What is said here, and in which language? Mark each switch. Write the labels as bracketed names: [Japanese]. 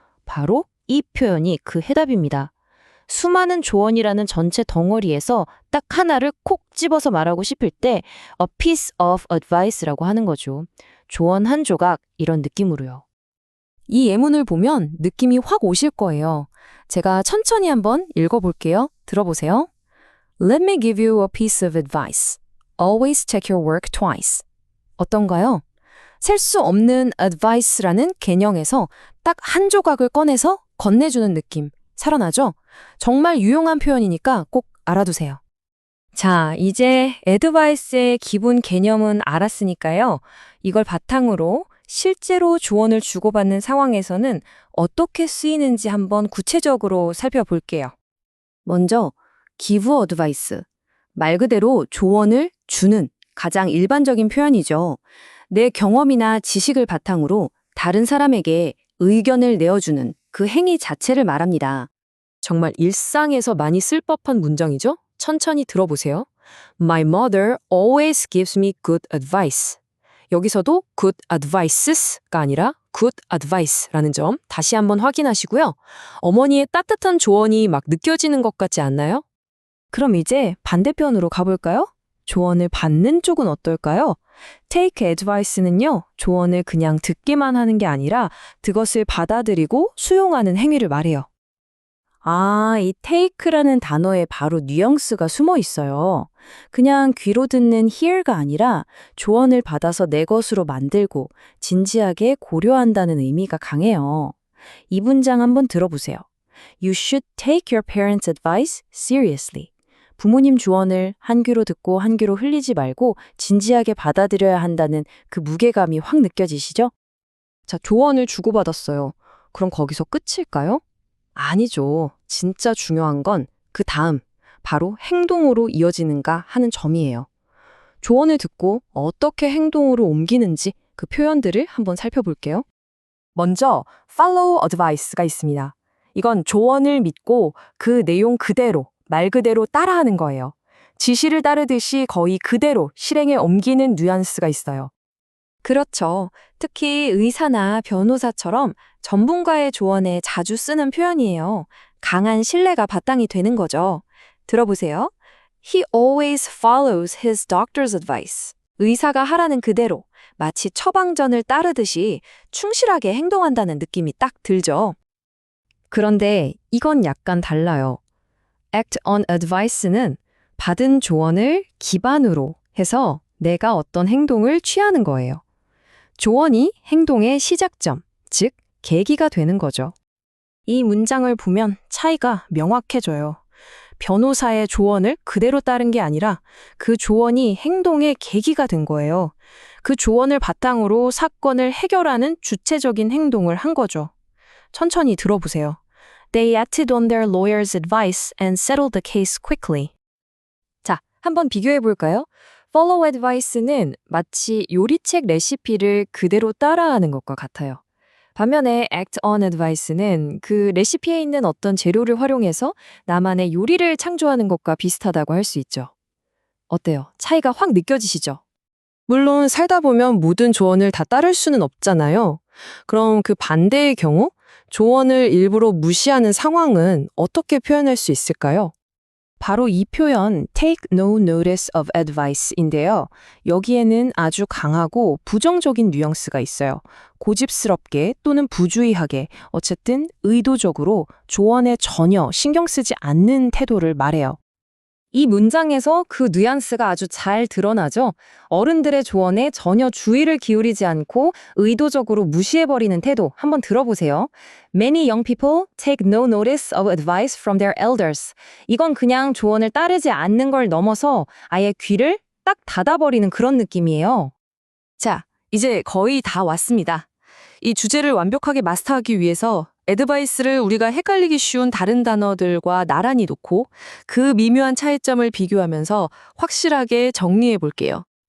[Korean] 바로 이 표현이 그 해답입니다. 수많은 조언이라는 전체 덩어리에서 딱 하나를 콕 집어서 말하고 싶을 때 [English] a piece of advice [Korean] 라고 하는 거죠. 조언 한 조각 이런 느낌으로요. 이 예문을 보면 느낌이 확 오실 거예요. 제가 천천히 한번 읽어볼게요. 들어보세요. [English] Let me give you a piece of advice. Always check your work twice. [Korean] 어떤가요? 셀 수 없는 advice라는 개념에서 딱 한 조각을 꺼내서 건네주는 느낌. 살아나죠? 정말 유용한 표현이니까 꼭 알아두세요. 자, 이제 advice의 기본 개념은 알았으니까요. 이걸 바탕으로 실제로 조언을 주고받는 상황에서는 어떻게 쓰이는지 한번 구체적으로 살펴볼게요. [English] 먼저 give advice. [Korean] 말 그대로 조언을 주는 가장 일반적인 표현이죠. 내 경험이나 지식을 바탕으로 다른 사람에게 의견을 내어주는 그 행위 자체를 말합니다. 정말 일상에서 많이 쓸 법한 문장이죠? 천천히 들어보세요. [English] My mother always gives me good advice. [Korean] 여기서도 [English] good advices [Korean] 가 아니라 [English] good advice [Korean] 라는 점 다시 한번 확인하시고요. 어머니의 따뜻한 조언이 막 느껴지는 것 같지 않나요? 그럼 이제 반대편으로 가볼까요? 조언을 받는 쪽은 어떨까요? [English] Take advice [Korean] 는요, 조언을 그냥 듣기만 하는 게 아니라 그것을 받아들이고 수용하는 행위를 말해요. 이 take라는 단어에 바로 뉘앙스가 숨어 있어요. 그냥 귀로 듣는 hear가 아니라 조언을 받아서 내 것으로 만들고 진지하게 고려한다는 의미가 강해요. 이 문장 한번 들어보세요. [English] You should take your parents' advice seriously. [Korean] 부모님 조언을 한 귀로 듣고 한 귀로 흘리지 말고 진지하게 받아들여야 한다는 그 무게감이 확 느껴지시죠? 자, 조언을 주고받았어요. 그럼 거기서 끝일까요? 아니죠. 진짜 중요한 건 그 다음, 바로 행동으로 이어지는가 하는 점이에요. 조언을 듣고 어떻게 행동으로 옮기는지 그 표현들을 한번 살펴볼게요. 먼저 [English] follow advice [Korean] 가 있습니다. 이건 조언을 믿고 그 내용 그대로, 말 그대로 따라하는 거예요. 지시를 따르듯이 거의 그대로 실행에 옮기는 뉘앙스가 있어요. 그렇죠. 특히 의사나 변호사처럼 전문가의 조언에 자주 쓰는 표현이에요. 강한 신뢰가 바탕이 되는 거죠. 들어보세요. [English] He always follows his doctor's advice. [Korean] 의사가 하라는 그대로 마치 처방전을 따르듯이 충실하게 행동한다는 느낌이 딱 들죠. 그런데 이건 약간 달라요. [English] Act on advice [Korean] 는 받은 조언을 기반으로 해서 내가 어떤 행동을 취하는 거예요. 조언이 행동의 시작점, 즉 계기가 되는 거죠. 이 문장을 보면 차이가 명확해져요. 변호사의 조언을 그대로 따른 게 아니라 그 조언이 행동의 계기가 된 거예요. 그 조언을 바탕으로 사건을 해결하는 주체적인 행동을 한 거죠. 천천히 들어보세요. [English] They acted on their lawyer's advice and settled the case quickly. [Korean] 자, 한번 비교해 볼까요? [English] Follow advice [Korean] 는 마치 요리책 레시피를 그대로 따라하는 것과 같아요. 반면에 [English] act on advice [Korean] 는 그 레시피에 있는 어떤 재료를 활용해서 나만의 요리를 창조하는 것과 비슷하다고 할 수 있죠. 어때요? 차이가 확 느껴지시죠? 물론 살다 보면 모든 조언을 다 따를 수는 없잖아요. 그럼 그 반대의 경우 조언을 일부러 무시하는 상황은 어떻게 표현할 수 있을까요? 바로 이 표현 [English] take no notice of advice [Korean] 인데요. 여기에는 아주 강하고 부정적인 뉘앙스가 있어요. 고집스럽게 또는 부주의하게 어쨌든 의도적으로 조언에 전혀 신경 쓰지 않는 태도를 말해요. 이 문장에서 그 뉘앙스가 아주 잘 드러나죠? 어른들의 조언에 전혀 주의를 기울이지 않고 의도적으로 무시해버리는 태도 한번 들어보세요. [English] Many young people take no notice of advice from their elders. [Korean] 이건 그냥 조언을 따르지 않는 걸 넘어서 아예 귀를 딱 닫아버리는 그런 느낌이에요. 자, 이제 거의 다 왔습니다. 이 주제를 완벽하게 마스터하기 위해서 애드바이스를 우리가 헷갈리기 쉬운 다른 단어들과 나란히 놓고 그 미묘한 차이점을 비교하면서 확실하게 정리해 볼게요.